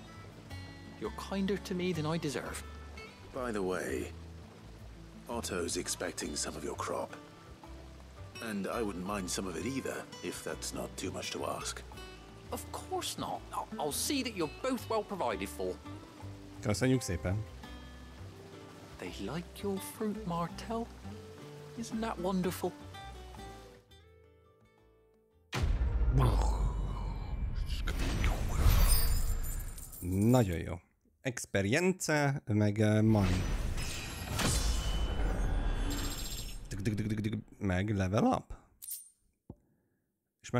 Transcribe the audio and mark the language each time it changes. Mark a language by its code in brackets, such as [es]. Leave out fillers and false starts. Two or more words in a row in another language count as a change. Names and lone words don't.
[en] You're kinder to me than I deserve. By the way, Otto's expecting some of your crop. And I wouldn't mind some of it either, if that's not too much to ask. Of course not. I'll see that you're both well provided for. [hu] Köszönjük szépen. [en] They like your fruit, Martell. Isn't that wonderful? [hu] Nagyon jó. [en] Experience, meg money. Meg level up.